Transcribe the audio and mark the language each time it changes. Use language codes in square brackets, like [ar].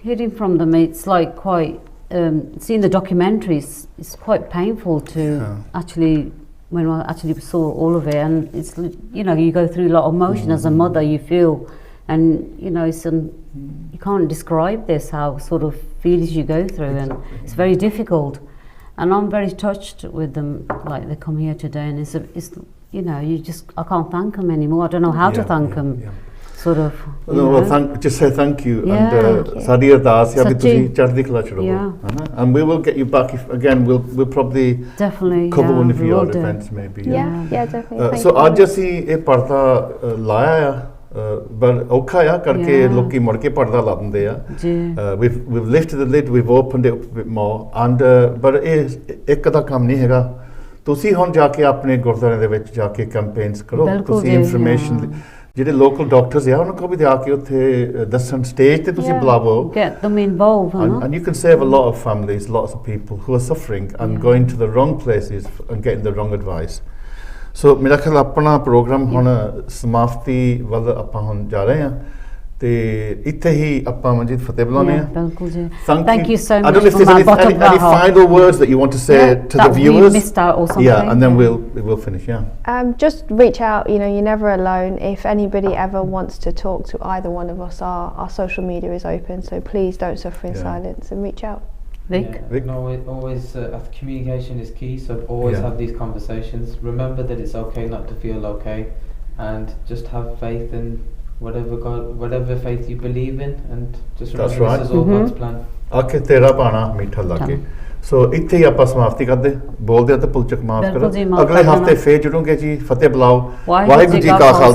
[en] hearing from them, it's like quite seeing the documentaries, it's quite painful to actually, when I actually saw all of it, and it's, you know, you go through a lot of emotion as a mother, you feel, and you know, it's you can't describe this, how sort of feelings you go through, and it's very difficult, and I'm very touched with them, like they come here today, and it's you know, I can't thank them anymore, I don't know how to thank them. Sort of, well, just say thank you, and [pa] Sadi Ardas ya bhi tusi chardhi kala chadho, [en] and we will get you back if, again, we'll probably definitely cover one of your events maybe. Yeah, definitely. [pa] So ਅੱਜ ਅਸੀਂ ਇਹ ਪਰਦਾ ਲਾਇਆ ਆ, ਪਰ ਔਖਾ ਆ ਕਰਕੇ ਲੋਕੀ ਮੁੜ ਕੇ ਪਰਦਾ ਲਾ ਦਿੰਦੇ ਆ. [en] We've lifted the lid, we've opened it up a bit more, and but [pa] ਇਹ ਇੱਕ ਦਾ ਕੰਮ ਨਹੀਂ ਹੈਗਾ. ਤੁਸੀਂ ਹੁਣ ਜਾ ਕੇ ਆਪਣੇ ਗੁਰਦੁਆਰਿਆਂ ਦੇ ਵਿੱਚ ਜਾ ਕੇ ਕੈਂਪੇਨਸ ਕਰੋ, ਤੁਸੀਂ ਇਨਫੋਰਮੇਸ਼ਨ ਜਿਹੜੇ ਲੋਕਲ ਡਾਕਟਰਸ ਆ ਉਹਨਾਂ ਕੋਲ ਵੀ ਜਾ ਕੇ ਉੱਥੇ ਦੱਸਣ, ਸਟੇਜ ਤੇ ਤੁਸੀਂ ਬੁਲਾਵੋ, [en] get them involved, and you can save a lot of families, lots of people who are suffering and going to the wrong places and getting the wrong advice. [pa] So ਮੇਰਾ ਖਿਆਲ ਆਪਣਾ ਪ੍ਰੋਗਰਾਮ ਹੁਣ ਸਮਾਪਤੀ ਵੱਲ ਆਪਾਂ ਹੁਣ ਜਾ ਰਹੇ ਹਾਂ, ਤੇ ਇੱਥੇ ਹੀ ਆਪਾਂ ਮਨਜੀਤ ਫਤਿਹ ਬੁਲਾਉਂਦੇ ਹਾਂ. ਬਿਲਕੁਲ ਜੀ. [en] Thank you so much. I don't know if there's any final words that you want to say to the viewers. We missed out or something. Yeah, and then we'll finish. Just reach out. You know, you're never alone. If anybody ever wants to talk to either one of us, our social media is open. So please don't suffer in silence and reach out. Vic? No, always communication is key. So always have these conversations. Remember that it's okay not to feel okay, and just have faith in whatever faith you believe in, and just remember this is all God's plan. [pa] ਆਖੇ ਤੇਰਾ ਪਾਣਾ ਮਿੱਠਾ ਲੱਗੇ. ਸੋ ਇੱਥੇ ਹੀ ਆਪਾਂ ਸਮਾਪਤੀ ਕਰਦੇ, ਬੋਲਦੇ ਆ ਤਾਂ ਪੁਲਚਕ ਮਾਫ ਕਰੋ. ਅਗਲੇ ਹਫਤੇ ਫੇਰ ਜੁੜੋਗੇ ਜੀ. ਫਤਿਹ ਬੁਲਾਓ. ਵਾਹਿਗੁਰੂ ਜੀ ਕਾ ਖਾਲਸਾ.